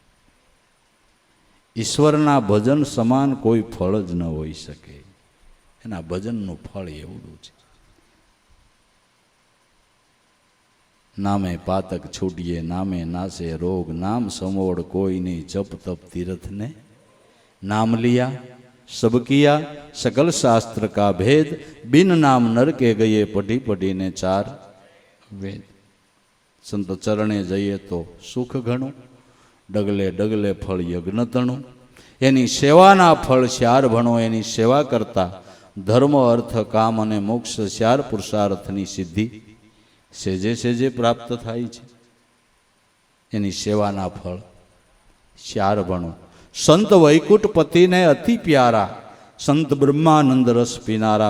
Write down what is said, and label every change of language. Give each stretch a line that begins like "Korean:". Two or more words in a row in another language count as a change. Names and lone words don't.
Gujarati: ઈશ્વરના ભજન સમાન કોઈ ફળ જ ન હોઈ શકે. એના ભજનનું ફળ એવડું છે. નામે પાતક છૂટીએ, નામે નાશે રોગ, નામ સમોડ કોઈ નહીં, જપ તપ તીર્થને
Hindi: नाम लिया, सब किया सकल शास्त्र का भेद, बिन नाम नर के गए पढ़ी पढ़ीने 4 वेद.
Gujarati: સંત ચરણે જઈએ તો સુખ ઘણું, ડગલે ડગલે ફળ યજ્ઞ તણું. એની સેવાના ફળ 4 ભણો, એની સેવા કરતા ધર્મ અર્થ કામ અને મોક્ષ 4 પુરુષાર્થની સિદ્ધિ સેજે સેજે પ્રાપ્ત થાય છે. એની સેવાના ફળ 4 ભણો. સંત વૈકુંઠપતિને અતિ પ્યારા, સંત બ્રહ્માનંદ રસ પીનારા.